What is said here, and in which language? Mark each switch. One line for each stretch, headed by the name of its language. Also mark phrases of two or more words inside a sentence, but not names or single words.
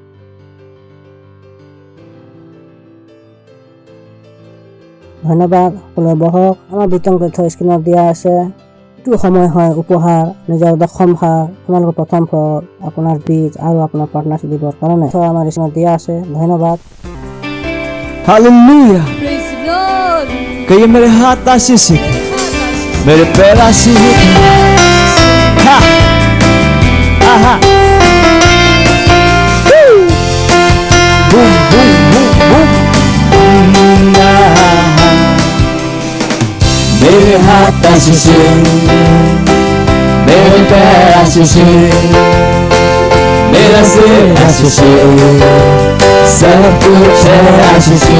Assamese: ধন্যবাদ। সকলোৱে বহক। আমাৰ বিতং তথ্য স্ক্ৰীনত দিয়া আছে। এইটো সময় হয় উপহাৰ, নিজৰ দশম ভাগ, আপোনালোকৰ প্ৰথম ফল, আপোনাৰ বীজ আৰু আপোনাৰ পাৰ্টনাৰশ্বিপ দিবৰ কাৰণে আমাৰ স্ক্ৰীনত দিয়া আছে। ধন্যবাদ।
Hindi: हालेलुया।
English: Praise the Lord.
Hindi: कहिए मेरे हाथ आशीष है, मेरे पैर आशीष है। हा आहा बूम बूम बूम बूम। मेरे हाथ आशीष है, मेरे पैर आशीष है, मेरा सिर आशीष है, सब कुछ है आशीष है।